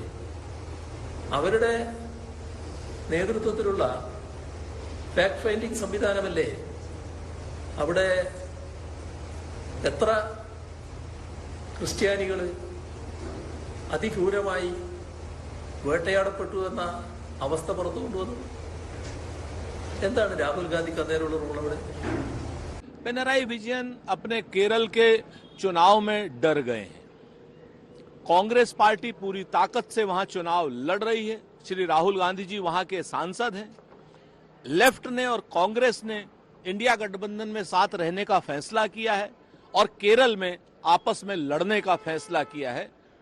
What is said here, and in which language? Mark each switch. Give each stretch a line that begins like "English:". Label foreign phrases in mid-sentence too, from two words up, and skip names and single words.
Malayalam: അവരുടെ നേതൃത്വത്തിലുള്ള
English: fact finding
Malayalam: സംവിധാനമല്ലേ അവിടെ എത്ര ക്രിസ്ത്യാനികൾ അതിക്രൂരമായി വേട്ടയാടപ്പെട്ടു എന്ന അവസ്ഥ പുറത്തു കൊണ്ടുവന്നു. എന്താണ് രാഹുൽ ഗാന്ധിക്ക് അന്നേരമുള്ള റോൾ അവിടെ?
Hindi: पिनराई विजयन अपने केरल के चुनाव में डर गए हैं. कांग्रेस पार्टी पूरी ताकत से वहां चुनाव लड़ रही है. श्री राहुल गांधी जी वहां के सांसद हैं. लेफ्ट ने और कांग्रेस ने इंडिया गठबंधन में साथ रहने का फैसला किया है और केरल में आपस में लड़ने का फैसला किया है.